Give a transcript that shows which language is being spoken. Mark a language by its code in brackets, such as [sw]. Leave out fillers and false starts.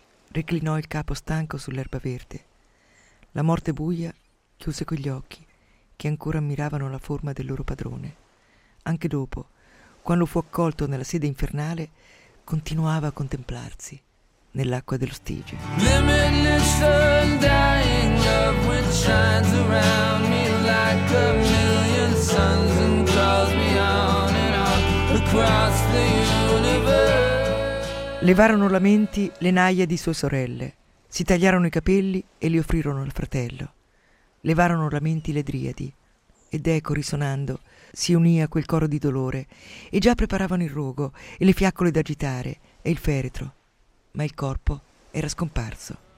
[it] Reclinò il capo stanco sull'erba verde. La morte buia chiuse quegli occhi che ancora ammiravano la forma del loro padrone. Anche dopo, quando fu accolto nella sede infernale, continuava a contemplarsi nell'acqua dello Stige. [en] Limitless sun, dying love, which shines around me like a million suns and calls me on and on across the universe. [it] Levarono lamenti le naia di sue sorelle, si tagliarono i capelli e li offrirono al fratello. Levarono lamenti le driadi, ed Eco risonando si unì a quel coro di dolore, e già preparavano il rogo e le fiaccole da agitare e il feretro, ma il corpo era scomparso.